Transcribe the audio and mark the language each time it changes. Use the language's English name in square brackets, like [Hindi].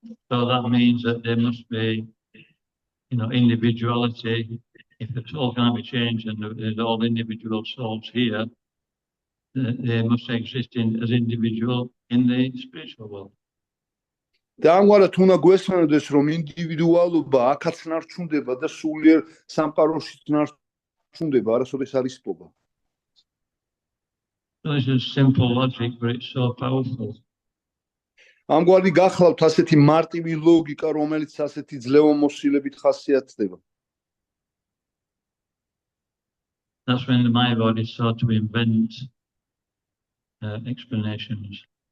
[English] So that means that there must be, individuality. If the soul cannot be changed and there's all individual souls here, they must exist as individual in the spiritual world. [Georgian] და ამგვარად უნდა გვესმენოდეს, რომ ინდივიდუალობა აქაც ნარჩუნდება და სულიერ სამყაროშიც ნარჩუნდება, არასოდეს არ ისპობა. [English] So this is simple logic, but it's so powerful. [Georgian] ამგვარი გახლავთ ასეთი მარტივი ლოგიკა, რომელიც ასეთი ძლევამოსილებით ხასიათდება. [English] That's when the Mayavadis sought to invent explanations.